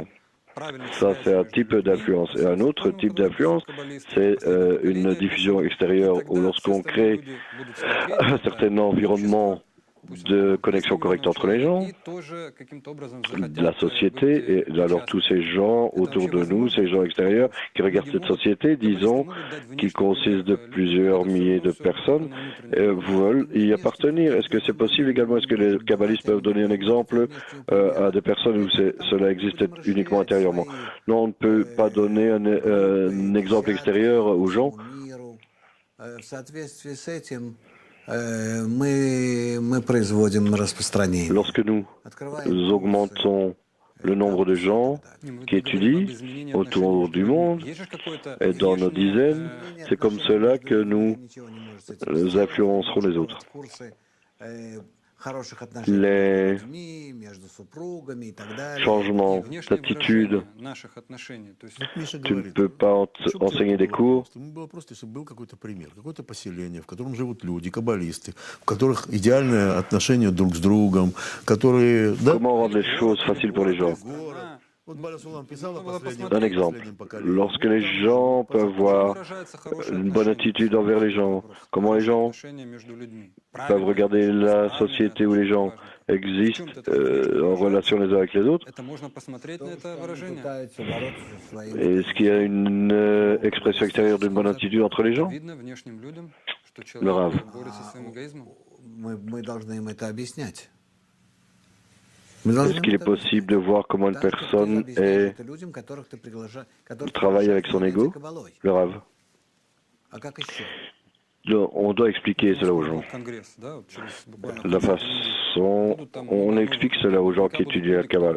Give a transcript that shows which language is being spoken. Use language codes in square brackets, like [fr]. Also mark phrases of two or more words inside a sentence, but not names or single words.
[fr] Ça, c'est un type d'influence. Et un autre type d'influence, c'est une diffusion extérieure où lorsqu'on crée un certain environnement de connexion correcte entre les gens, de la société, et alors tous ces gens autour de nous, ces gens extérieurs qui regardent cette société, disons, qui consiste de plusieurs milliers de personnes, veulent y appartenir. Est-ce que c'est possible également? Est-ce que les kabbalistes peuvent donner un exemple à des personnes où cela existe uniquement intérieurement? Non, on ne peut pas donner un exemple extérieur aux gens. [ru] В соответствии с этим мы производим распространение. [fr] Lorsque nous [ru] Открываем курсы, [fr] augmentons le nombre de gens qui étudient autour du monde et dans nos dizaines, c'est comme cela que nous influencerons les autres. Les changements d'attitude, tu ne peux pas enseigner des cours. [ru] Просто, чтобы был какой-то пример, какое-то поселение, в котором живут люди, каббалисты, у которых идеальное отношение друг с другом, которые... Да? [fr] Comment rendre les choses faciles pour les gens? Un exemple, lorsque les gens peuvent voir une bonne attitude envers les gens, comment les gens peuvent regarder la société où les gens existent en relation les uns avec les autres. Est-ce qu'il y a une expression extérieure d'une bonne attitude entre les gens? Le Rav. [ru] Мы должны им это объяснять. [fr] Est-ce qu'il est possible de voir comment une personne travaille avec son ego? Le Rav. On doit expliquer cela aux gens. La façon, on explique cela aux gens qui étudient la Kabbalah.